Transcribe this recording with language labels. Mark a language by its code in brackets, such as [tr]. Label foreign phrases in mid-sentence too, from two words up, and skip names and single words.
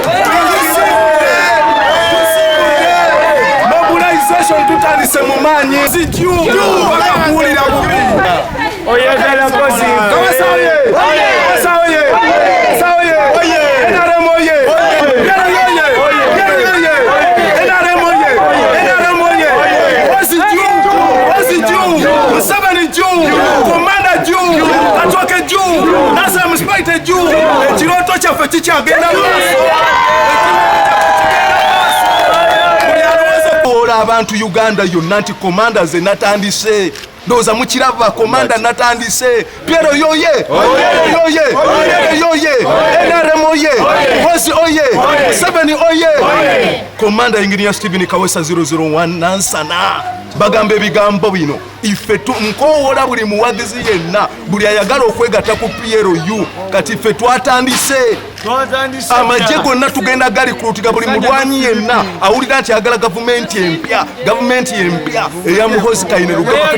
[lg] Mobilization tutandise mu maanyi. Bakakuwulira bubi. Oyagala kozi. Kawasaoye. Kawasaoye. Kawasaoye. NRM oye. NRM oye. NRM oye. Wasi juu. Wasi juu. Museveni juu. Komanda juu. Katoke juu. Nasa mspite juu. Ekiroto kyaffe kikyagenda maaso. Abantu Uganda yonna nti komanda ze natandise. Ndoza mukiraba komanda natandise. Piero yoye. Yoye. Yoye. NRM oye. Wasi oye. Museveni oye. Komanda Engineer Stephen Kawesa 001 nansana. Bagambe bigambo bino. Ifetu mkowola buli muwagizi yenna. Buli ayagala okwegatta ku PRU. Kati ife twatandise. Amagye gonna tugenda gali kulutiga buli mulwanyi yenna awulira nti agala gavumenti empya eya Muhoozi Kainerugaba.